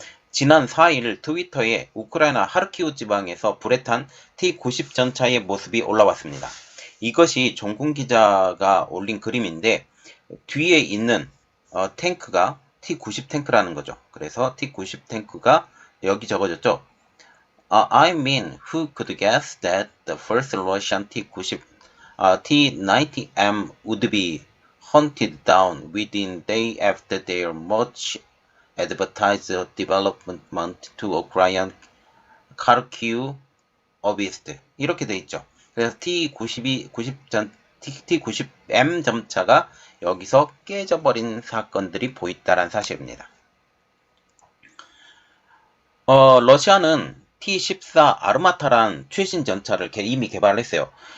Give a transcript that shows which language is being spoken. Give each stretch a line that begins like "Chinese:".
Korean: 지난 4일 트위터에 우크라이나 하르키우 지방에서 불에 탄 T-90 전차의 모습이 올라왔습니다. 이것이 종군 기자가 올린 그림인데 뒤에 있는 탱크가 T-90 탱크라는 거죠. 그래서 T-90 탱크가 여기 적어졌죠.
English: I mean, who could guess that the first Russian T-90 T-90M would be hunted down within day after their much advertised development to Ukrainian Kharkiv Oblast.
Korean: 이렇게 돼 있죠. 그래서 T-90M 전차가 여기서 깨져버린 사건들이 보였다는 사실입니다. 러시아는 T-14 아르마타란 최신 전차를 이미 개발했어요.